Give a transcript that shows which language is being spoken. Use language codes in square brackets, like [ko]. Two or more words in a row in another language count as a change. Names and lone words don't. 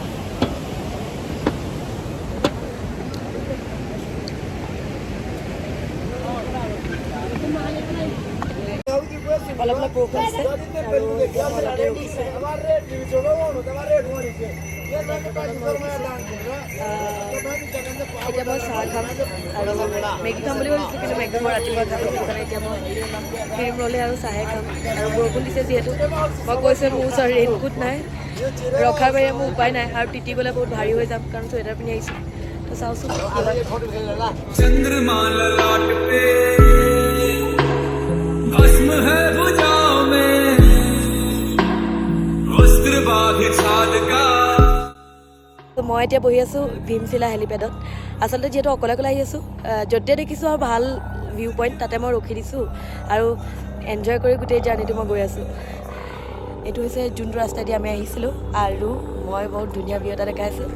[as] অলপ অলপ বৰষুণ আছে আৰু এতিয়া মই চাহ খাম আৰু মেগী খাম বুলি ভাবিছোঁ, কিন্তু মেগী মই ৰাতিপুৱা খালোঁ, সেইকাৰণে এতিয়া মই ক্ৰীম ৰ'লে আৰু চাহে খাম। আৰু বৰষুণ দিছে যিহেতু, মই কৈছোঁ মোৰ ওচৰত ৰেইনকোট নাই, ৰখাৰ বাহিৰে মোৰ উপায় নাই, আৰু তিতি গ'লে বহুত ভাৰী হৈ যাম কাৰণ চুৱেটাৰ পিন্ধি আহিছোঁ। তো চাওঁচোন কি হয়। [hi] चंद्रमा ललाट पे भस्म है भुजाओं में वस्त्र बांधे छाल का [as] তো মই এতিয়া বহি আছোঁ ভীমশিলা হেলিপেডত। আচলতে যিহেতু অকলে অকলে আহি আছোঁ, য'তে দেখিছোঁ আৰু ভাল [en] view point [as] তাতে মই ৰখি দিছোঁ আৰু এনজয় কৰি গোটেই জাৰ্ণিটো মই গৈ আছোঁ। এইটো হৈছে যোনটো ৰাস্তাইদি আমি আহিছিলোঁ, আৰু মই বহুত ধুনীয়া ভিউ এটা দেখাই আছোঁ।